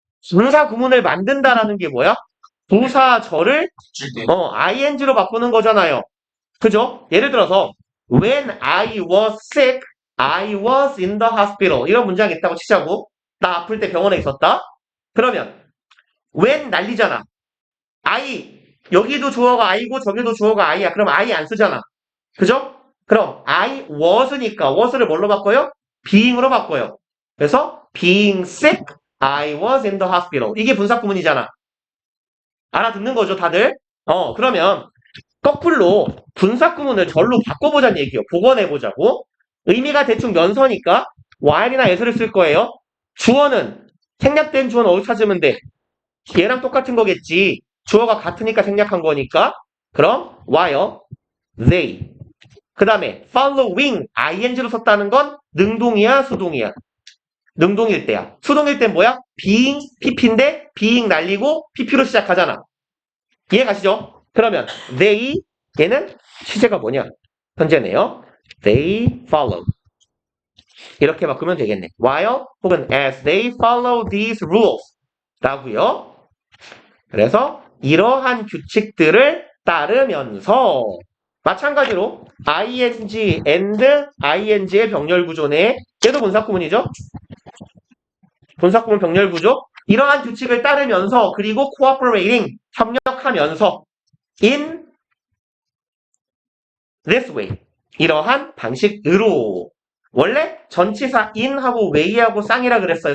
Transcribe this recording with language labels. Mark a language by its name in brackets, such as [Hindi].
[Korean] 분사 구문을 만든다라는 게 뭐야? 부사절을 ing로 바꾸는 거잖아요. 그죠? [English] 예를 들어서 When I was sick, I was in the hospital. [Korean] 이런 문장이 있다고 치자고. 나 아플 때 병원에 있었다. 그러면 when 난리잖아. I 여기도 주어가 I고 저기도 주어가 I야. 그럼 I 안 쓰잖아. 그죠? 그럼 I was니까 was를 뭘로 바꿔요? being으로 바꿔요. 그래서 [English] being sick, I was in the hospital. [Korean] 이게 분사 구문이잖아. 알아듣는 거죠, 다들? 그러면 거꾸로 분사 구문을 절로 바꿔보자는 얘기예요. 복원해보자고. 의미가 대충 면서니까 while이나 as를 쓸 거예요. 주어는 생략된 주어는 어디 찾으면 돼? 얘랑 똑같은 거겠지. 주어가 같으니까 생략한 거니까. 그럼 [English] while they. [Korean] 그 다음에 following ing로 썼다는 건 능동이야, 수동이야? 능동일 때야. 수동일 땐 뭐야? being, pp인데 being 날리고 pp로 시작하잖아. 이해 가시죠? 그러면 they, 얘는 시제가 뭐냐? 현재네요. [English] They follow. [Korean] 이렇게 바꾸면 되겠네. [English] While [Korean] 혹은 [English] as they follow these rules [Korean] 라고요. 그래서 이러한 규칙들을 따르면서 마찬가지로 ing and ing의 병렬 구조네. 얘도 분사구문이죠? 분사구문 병렬 구조. 이러한 규칙을 따르면서 그리고 cooperating 협력하면서 [English] in this way [Korean] 이러한 방식으로 원래 전치사 in하고 way하고 쌍이라 그랬어요.